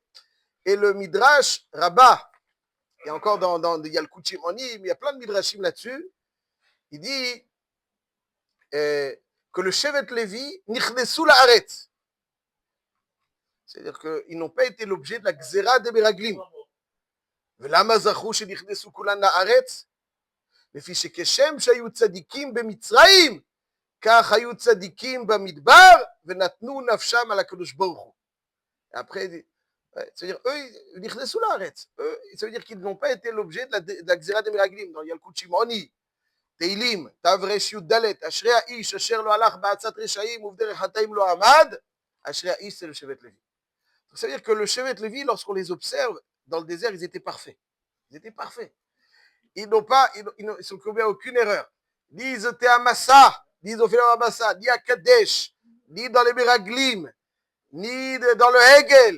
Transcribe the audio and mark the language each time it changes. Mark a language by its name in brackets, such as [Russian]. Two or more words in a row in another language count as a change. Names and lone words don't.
[French] Et le Midrash Rabbah, et encore il y a le Kuchimonim, il y a plein de Midrashim là-dessus, Il dit que le Shevet Lévi, [Hebrew] נכנסו לארץ. [French] C'est-à-dire qu'ils n'ont pas été l'objet de la Gzera des Meraglim. [Hebrew] ולמה זכו שנכנסו כולן לארץ? לפי שכשם שהיו צדיקים במצרים, כך היו צדיקים במדבר, ונתנו נפשם על הקדוש ברוך הוא. [French] Après, c'est-à-dire, eux, ils [Hebrew] נכנסו לארץ. [French] Eux, ça veut dire qu'ils n'ont pas été l'objet de la Gzera des Meraglim. Donc, il y a le coup de Shimoni, [Hebrew] תהילים, תר"ש י"ד, אשרי האיש אשר לא הלך בעצת רשעים ובדרך חטאים לא עמד, אשרי האיש [French] c'est le Shevet Lévi. Donc, ça veut dire que le Shevet Lévi, lorsqu'on les observe, dans le désert, ils étaient parfaits. Ils étaient parfaits. Ils ne sont commis à aucune erreur. Ni ils étaient à Massa, ni ils ont fait à Massa, ni à Kadesh, ni dans les Meraglim, ni dans le Hegel.